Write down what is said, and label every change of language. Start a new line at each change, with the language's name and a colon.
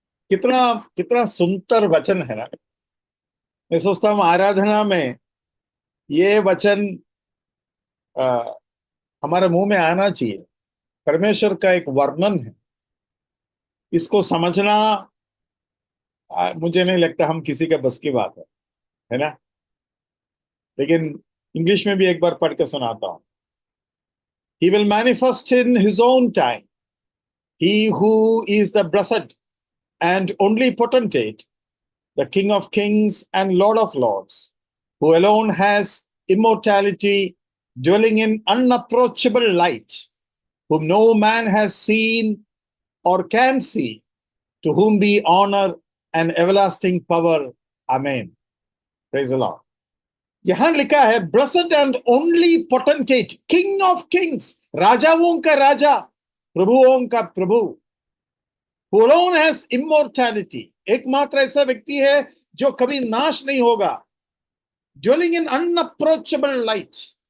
Hindi: कितना कितना सुंदर वचन है ना। मैं सोचता हूँ आराधना में ये वचन आ, हमारे मुंह में आना चाहिए। परमेश्वर का एक वर्णन है, इसको समझना मुझे नहीं लगता हम किसी के बस की बात है ना। लेकिन इंग्लिश में भी एक बार पढ़ के सुनाता हूँ।
English: He will manifest in his own time. He who is the blessed and only potentate, the King of kings and Lord of lords, who alone has immortality, dwelling in unapproachable light, whom no man has seen or can see, to whom be honor and everlasting power. Amen. Praise the Lord.
Hindi: यहां लिखा है
English: blessed and only potentate, king of kings,
Hindi: राजाओं का राजा, प्रभुओं का प्रभु,
English: who alone has immortality,
Hindi: एकमात्र ऐसा व्यक्ति है जो कभी नाश नहीं होगा,
English: dwelling in unapproachable light,